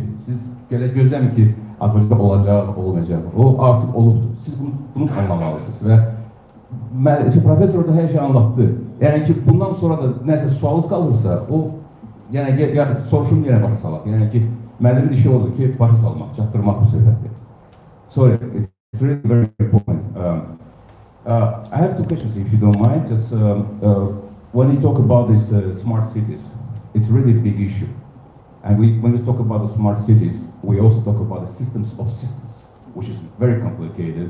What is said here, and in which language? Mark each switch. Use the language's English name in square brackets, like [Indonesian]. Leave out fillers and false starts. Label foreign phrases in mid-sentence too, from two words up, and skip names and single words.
[Azerbaijani] Siz belə gözləmin ki, Azərbaycan olacaq, olmayacaq. O artıq olubdur. Siz bunu anlamalısınız və professor da hər şey anlattı. Yəni ki, bundan sonra da nəsə sualınız qalırsa, o, yəni soruşum yenə başa salaq. Yəni ki, müəllimin işi odur ki, başa salmaq, çatdırmaq bu söhbəti. [English] Sorry, it's really very important. I have two questions, if you don't mind. Just when you talk about these smart cities, it's really a big issue. And when we talk about the smart cities, we also talk about the systems of systems, which is very complicated.